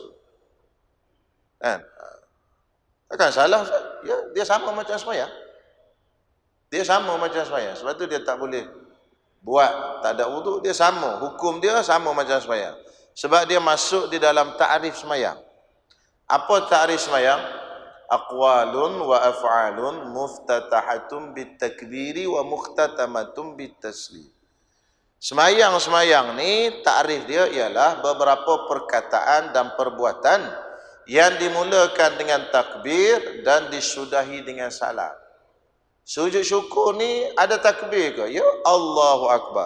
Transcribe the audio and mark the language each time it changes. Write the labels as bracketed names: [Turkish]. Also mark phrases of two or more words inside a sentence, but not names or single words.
[Malay] Kan? Takkan salah. Ya, dia sama macam semayang. Dia sama macam semayang. Sebab tu dia tak boleh buat tak ada wuduk. Dia sama. Hukum dia sama macam semayang. Sebab dia masuk di dalam ta'rif semayang. Apa ta'rif semayang? [Arabic] أقوال وأفعال مفتتحة بالتكبير ومختتمة بالتسليم. [Malay] Semayang ni takrif dia ialah beberapa perkataan dan perbuatan yang dimulakan dengan takbir dan disudahi dengan salam. Sujud syukur ni ada takbir ke? Ya, [Arabic] الله أكبر.